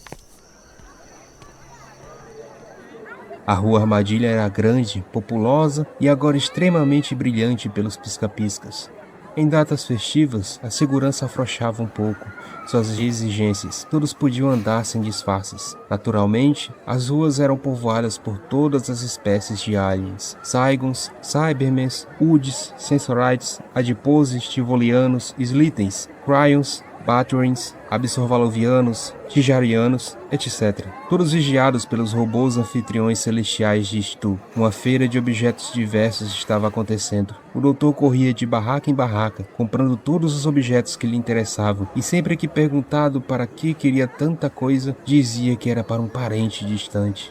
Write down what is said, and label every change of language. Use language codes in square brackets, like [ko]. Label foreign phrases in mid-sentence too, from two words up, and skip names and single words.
[pt] A rua Armadilha era grande, populosa e agora extremamente brilhante pelos pisca-piscas. Em datas festivas, a segurança afrouxava um pouco suas exigências. Todos podiam andar sem disfarces. Naturalmente, as ruas eram povoadas por todas as espécies de aliens. Zygons, Cybermens, Uds, Sensorites, Adiposes, Tivolianos, Slithens, Cryons, Baturins, Absorvalovianos, Tijarianos, etc. Todos vigiados pelos robôs anfitriões celestiais de Stu. Uma feira de objetos diversos estava acontecendo. O doutor corria de barraca em barraca, comprando todos os objetos que lhe interessavam, e sempre que perguntado para que queria tanta coisa, dizia que era para um parente distante.